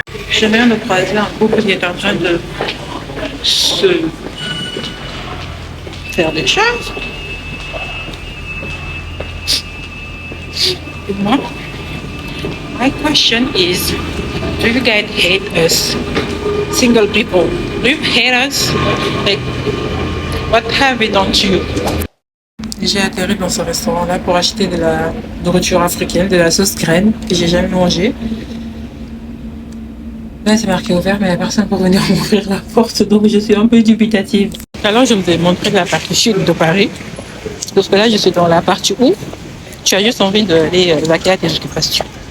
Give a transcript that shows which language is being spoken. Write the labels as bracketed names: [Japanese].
[French] Je viens de croiser un couple qui est en train de se faire des choses. Et moi, [English] my question is, do you guys hate us, single people? Do you hate us? Like, what have we done to you? [French] J'ai atterri dans ce restaurant-là pour acheter de la nourriture africaine, de la sauce graine que j'ai jamais mangée. Là, c'est marqué ouvert, mais il n'y a personne pour venir m'ouvrir la porte, donc je suis un peu dubitative. Alors, je vous ai montré la partie sud de Paris, parce que là, je suis dans la partie où tu as juste envie d'aller vaquer à tes occupations.